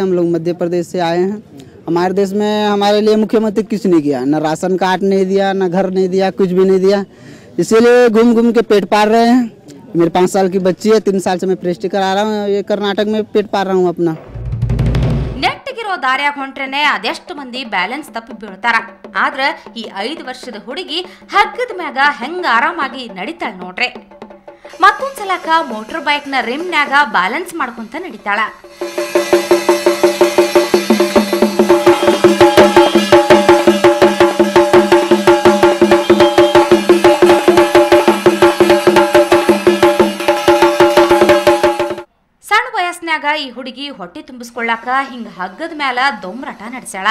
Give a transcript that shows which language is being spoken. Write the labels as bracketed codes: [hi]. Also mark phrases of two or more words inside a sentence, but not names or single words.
[hi] हम लोग मध्य प्रदेश से आए हैं। हमारे देश में हमारे लिए मुख्यमंत्री कुछ नहीं किया, न राशन कार्ड नहीं दिया, न घर नहीं दिया, कुछ भी नहीं दिया। इसीलिए घूम के पेट पाल रहे हैं। मेरे 5 साल की बच्ची है, 3 साल से मैं प्रेस्टी करा रहा हूँ। ये कर्नाटक में पेट पाल रहा हूँ अपना. [kn] ನೆಟ್ಟಗಿರೋ ದಾರ್ಯಾಗ ಹೊಂಟ್ರೇನೆ ಅದೆಷ್ಟು ಮಂದಿ ಬ್ಯಾಲೆನ್ಸ್ ತಪ್ಪಿ ಬೀಳ್ತಾರ. ಆದ್ರ ಈ 5 ವರ್ಷದ ಹುಡುಗಿ ಹಗ್ಗದ ಮ್ಯಾಗ ಹೆಂಗ ಆರಾಮಾಗಿ ನಡಿತಾಳ ನೋಡ್ರಿ. ಮತ್ತೊಂದ್ಸಲಕ [en] motor bike [kn] ನ ರಿಮ್ನ್ಯಾಗ ಬ್ಯಾಲೆನ್ಸ್ ಮಾಡ್ಕೊಂತ ನಡಿತಾಳ. ಸಣ್ಣ ವಯಸ್ಸಿನಾಗ ಈ ಹುಡುಗಿ ಹೊಟ್ಟಿ ತುಂಬಿಸ್ಕೊಳ್ಳಾಕ ಹಿಂಗ ಹಗ್ಗದ ಮ್ಯಾಲ ದೊಂಬರಾಟ ನಡೆಸ್ಯಾಳ.